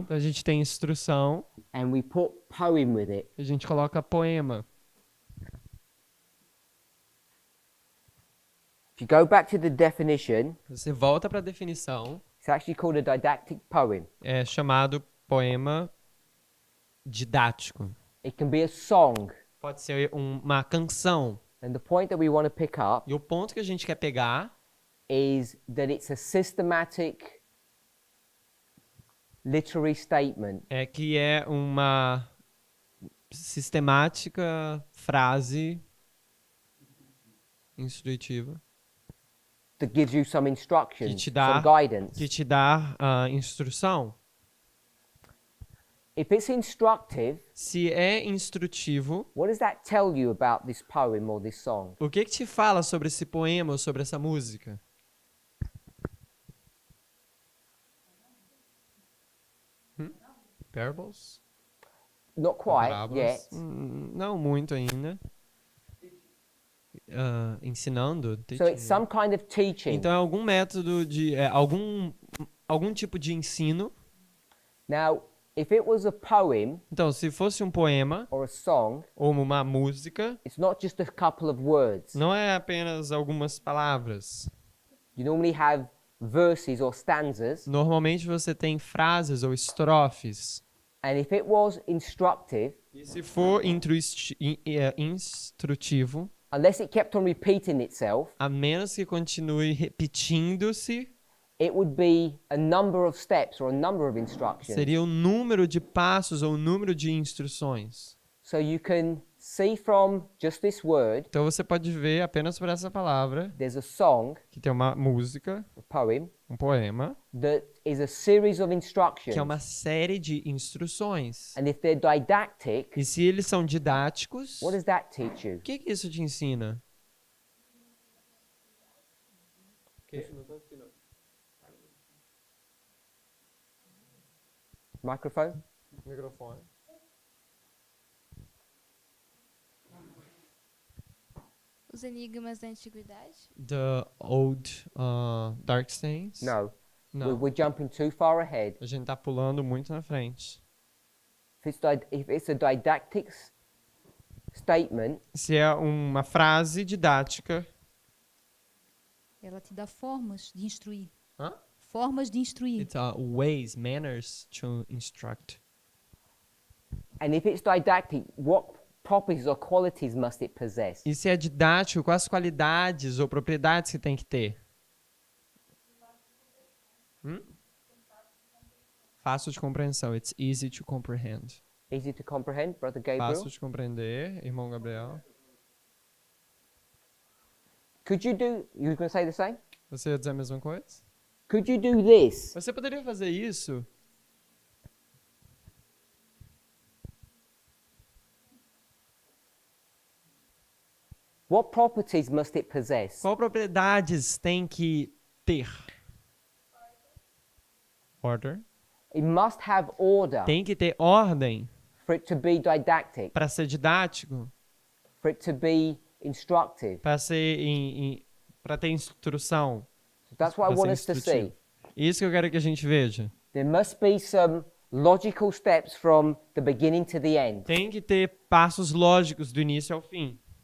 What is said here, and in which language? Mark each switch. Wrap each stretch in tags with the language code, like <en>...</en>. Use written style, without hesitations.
<pt>Então a gente tem instrução,</pt> <en>and we put poem with it.</en> <pt>a gente coloca poema.</pt> <en>If you go back to the definition,</en> <pt>Você volta para a definição,</pt> <en>it's actually called a didactic poem.</en> <pt>é chamado poema didático.</pt> <en>It can be a song.</en> <pt>Pode ser uma canção.</pt> <en>And the point that we want to pick up</en> <pt>E o ponto que a gente quer pegar</pt> <en>is that it's a systematic literary statement</en> <pt>é que é uma sistemática frase instrutiva</pt> <en>that gives you some instructions,</en> <pt>que te dá,</pt> <en>some guidance.</en> <pt>que te dá instrução.</pt> <en>If it's instructive,</en> <pt>Se é instrutivo,</pt> <en>what does that tell you about this poem or this song?</en> <pt>o que te fala sobre esse poema ou sobre essa música?</pt> <en>Parables? Not quite</en> <pt>Parábolas?</pt> <en>yet.</en> <pt>Não muito ainda. Ensinando?</pt> <en>So it's some kind of teaching.</en> <pt>Então é algum método de algum tipo de ensino.</pt> <en>Now, if it was a poem</en> <pt>Então, se fosse um poema</pt> <en>or a song,</en> <pt>ou uma música,</pt> <en>it's not just a couple of words.</en> <pt>não é apenas algumas palavras.</pt> <en>You normally have verses or stanzas,</en> <pt>Normalmente você tem frases ou estrofes.</pt> <en>and if it was instructive,</en> <pt>E se for instrutivo,</pt> <en>unless it kept on repeating itself,</en> <pt>a menos que continue repetindo-se,</pt> <en>it would be a number of steps or a number of instructions.</en> <pt>seria o número de passos ou o número de instruções.</pt> <en>So you can see from just this word,</en> <pt>Então você pode ver apenas por essa palavra</pt> <en>there's a song,</en> <pt>que tem uma música,</pt> <en>a poem,</en> <pt>um poema,</pt> <en>that is a series of instructions.</en> <pt>que é uma série de instruções.</pt> <en>And if they're didactic,</en> <pt>E se eles são didáticos,</pt> <en>what does that teach you?</en> <pt>o que isso te ensina?</pt> <en>Microphone?</en> <pt>Microfone. Os enigmas da antiguidade?</pt> <en>The Old Dark Saints? No.</en> <pt>Não.</pt> <en>We're jumping too far ahead.</en> <pt>A gente tá pulando muito na frente.</pt> <en>If it's a didactic statement,</en> <pt>Se é uma frase didática, Ela te dá formas de instruir. Hã? Formas de instruir.</pt> <en>it's ways, manners to instruct. and if it's didactic, what properties or qualities must it possess?</en> <pt>E se é didático, quais qualidades ou propriedades que tem que ter? Fácil de compreensão.</pt> <en>It's easy to comprehend. Easy to comprehend, Brother Gabriel?</en> <pt>Fácil de compreender, irmão Gabriel.</pt> <en>Could you were going to say the same?</en> <pt>Você ia dizer a mesma coisa?</pt> <en>Could you do this?</en> <pt>Você poderia fazer isso?</pt> <en>What properties must it possess?</en> <pt>Qual propriedades tem que ter?</pt> <en>Order. It must have order</en> <pt>Tem que ter ordem</pt> <en>for it to be didactic,</en> <pt>para ser didático,</pt> <en>for it to be instructive.</en> <pt>para ser para ter instrução.</pt> <en>So that's what I</en> <pt>Pra</pt> <en>want</en> <pt>ser</pt> <en>us to see.</en> <pt>instrutivo. Isso que eu quero que a gente veja.</pt> <en>There must be some logical steps from the beginning to the end.</en> <pt>Tem que ter passos lógicos do início ao fim.</pt>